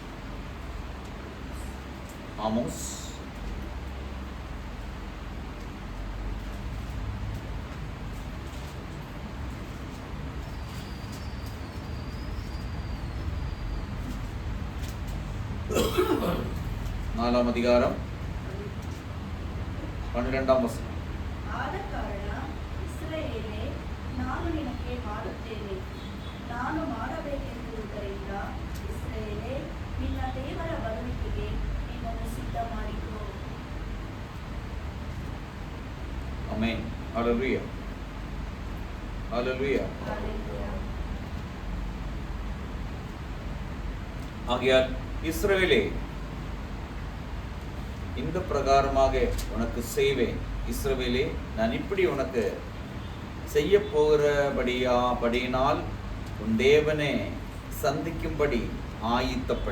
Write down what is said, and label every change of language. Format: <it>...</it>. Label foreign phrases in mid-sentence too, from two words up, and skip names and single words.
<ta>ஆமோஸ் நாலாம் அதிகாரம் 12ஆம் வசனம்.</ta> <kn>ನಾನು ನಿನಗೆ ಮಾಡುತ್ತೇನೆ, ನಾನು ಮಾಡಬೇಕೆಂದಿರುವುದರಿಂದ ಇಸ್ರಾಯೇಲೇ, ನಿನ್ನ ದೇವರ ಬರುವಿಕೆಗೆ ನಿನ್ನನ್ನು ಸಿದ್ಧ ಮಾಡಿಕೋ. ಆಮೆನ್. ಹಲ್ಲೆಲೂಯಾ.</kn> <ta>ஹல்லேலூயா. ஆகையால் இஸ்ரவேலே, இந்த பிரகாரமாக உனக்கு செய்வேன். இஸ்ரவேலே, நான் இப்படி உனக்கு செய்ய போகிறபடியினால் உன் தேவனை சந்திக்கும்படி ஆயத்தப்பட.</ta>